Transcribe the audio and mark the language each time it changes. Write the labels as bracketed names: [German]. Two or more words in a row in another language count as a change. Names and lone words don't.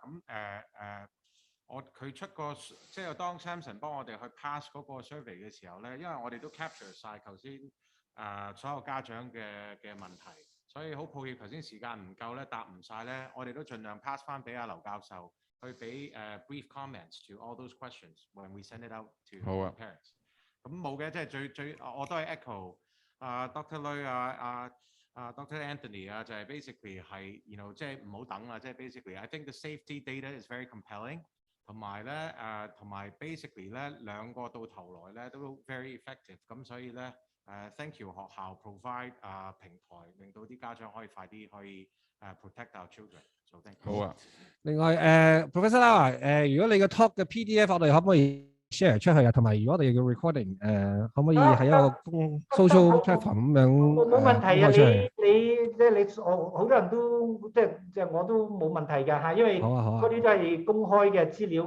[Cantonese] 咁佢出個即係當 Samson 幫我哋去 pass 嗰個 survey 嘅時候咧，因為我哋都 capture 晒頭先所有家長嘅問題，所以好抱歉頭先時間唔夠咧，答唔晒咧，我哋都盡量 pass 翻俾阿劉教授去俾 [English] brief comments to all those questions when we send it out to parents。 [Cantonese] 咁冇嘅，即係最我都係 echo Dr. Lui Dr. Anthony 就係 basically 係即係唔好等啦，即係 [English] basically I think the safety data is very compelling。 [Cantonese] 同埋咧同埋 basically 咧兩個到頭來咧都 [English] very effective， [Cantonese] 咁所以咧 [English] thank you [Cantonese] 學校 provide 平台，令到啲家長可以快啲可以 [English] protect our children。So thank you。 [Cantonese] 好啊。另外Professor Lau，如果你個 talk 嘅 PDF 我哋可唔可以 share 出去啊？同埋如果我哋要 recording，可唔可以喺一個 [English] social platform [Cantonese] 咁樣冇問題啊！你即係你好多人都即係我都冇問題㗎嚇，因為嗰啲都係公開嘅資料。